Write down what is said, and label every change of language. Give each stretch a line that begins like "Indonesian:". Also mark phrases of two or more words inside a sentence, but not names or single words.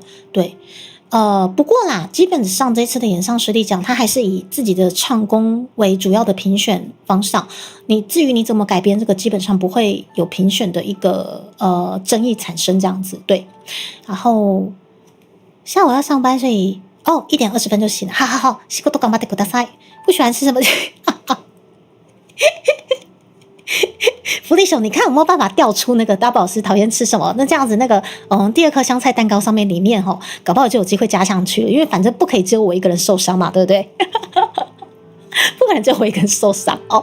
Chinese: 对，不过啦，基本上这次的演唱实力奖，他还是以自己的唱功为主要的评选方向。至于你怎么改编这个，基本上不会有评选的一个争议产生这样子。对，然后下午要上班，所以1点20分就醒了。好，
Japanese: 仕事頑張ってください。
Chinese: 不喜欢吃什么？福利熊，你看有没有办法调出那个大宝老师讨厌吃什么？那这样子那个第2颗香菜蛋糕上面里面搞不好就有机会加上去了，因为反正不可以只有我一个人受伤嘛，对不对？不可能只有我一个人受伤哦。